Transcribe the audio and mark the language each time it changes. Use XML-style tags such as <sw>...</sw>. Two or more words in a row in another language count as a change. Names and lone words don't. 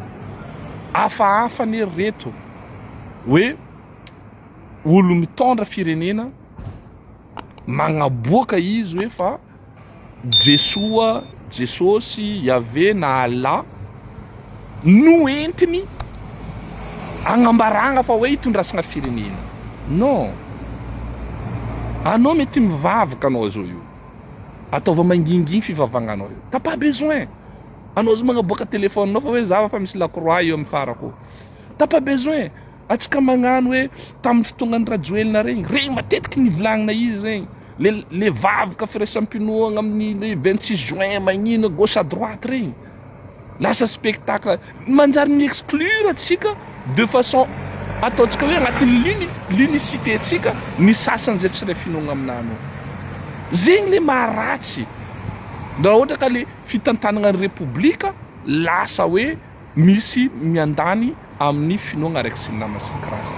<mg>Hafahafa ny reto hoe olo mitondra firenena magnaboaka izy hoe fa Jesoa, Jesosy, Yahvé na Allah no entiny agnambaragna fa hoe hitondrasagna firenena.</mg> <fr>Non.</fr> <mg>Anao mety mivavaka anao zao io. Ataova manginginy fivavagnanao io.</mg> <fr>T'as pas besoin.</fr> <mg>Anao zao magnaboaka téléphone-nao fa hoe zava fa misy lakroa eo amin'ny farako.</mg> <fr>T'as pas besoin.</fr> <mg>Atsika magnano hoe tamin'ny fotoagnan'ny Rajoelina regny matetiky nivolagnina izy regny. Le vavaka firaisampinoagna amin'ny 26 juin magnino</mg> <fr>gauche à droite</fr> <mg>regny. Lasa spectacle manjary mi-exclure atsika</mg> <fr>de façon</fr> <mg>ataontsika hoe agnatin'ny l'unicité atsika ny sasany zay tsy ray finoagna aminano. Zegny le maharatsy. Raha ohatra ka le fitantanagna ny république lasa hoe misy miandany amin'ny finoagna araiky sy ny namany sy ny karazany.</mg>